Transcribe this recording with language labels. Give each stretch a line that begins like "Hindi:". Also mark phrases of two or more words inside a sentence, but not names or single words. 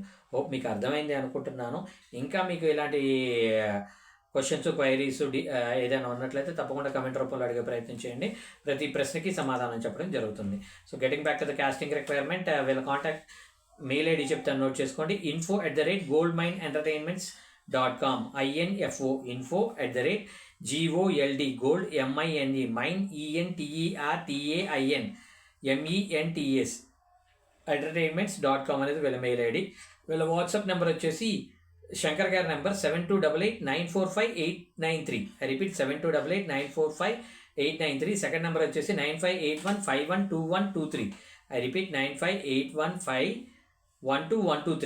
Telugu: హోప్ మీకు అర్థమైంది అనుకుంటున్నాను. ఇంకా మీకు ఇలాంటి
English: questions, queries
Telugu: ఏదైనా ఉన్నట్లయితే తప్పకుండా కమెంట్ రూపంలో అడిగే ప్రయత్నం చేయండి. ప్రతి ప్రశ్నకి సమాధానం చెప్పడం జరుగుతుంది.
English: so getting back to the casting requirement,
Telugu: వీళ్ళ
English: contact mail ID
Telugu: చెప్తాను, నోట్ చేసుకోండి. info@goldmineentertainments.com info@gold mine mine entertainments entertainments.com అనేది వీళ్ళ
English: mail ID.
Telugu: వీళ్ళ
English: WhatsApp number
Telugu: వచ్చేసి శంకర్ గారి నెంబర్ 7288945893.
English: I repeat 7288945893. second number వచ్చేసి 9581512123. I repeat 9581512123.